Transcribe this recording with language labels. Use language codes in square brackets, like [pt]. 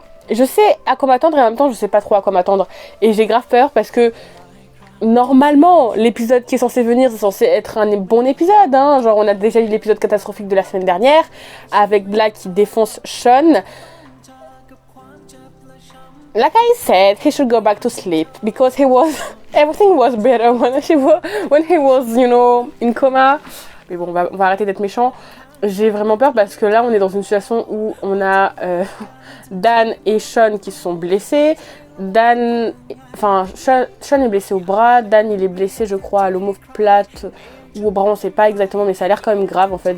[fr] Je sais à quoi m'attendre et en même temps, je sais pas trop à quoi m'attendre. Et j'ai grave peur parce que normalement, l'épisode qui est censé venir, c'est censé être un bon épisode, hein. Genre, on a déjà eu l'épisode catastrophique de la semaine dernière avec Black qui défonce Sean. [en] Like I said, he should go back to sleep because everything was better when he was, in coma. [fr] Mais bon, on va arrêter d'être méchant. J'ai vraiment peur parce que là, on est dans une situation où on a Dan et Sean qui se sont blessés. Sean est blessé au bras, Dan il est blessé, je crois, à l'omoplate ou au bras, on sait pas exactement, mais ça a l'air quand même grave en fait.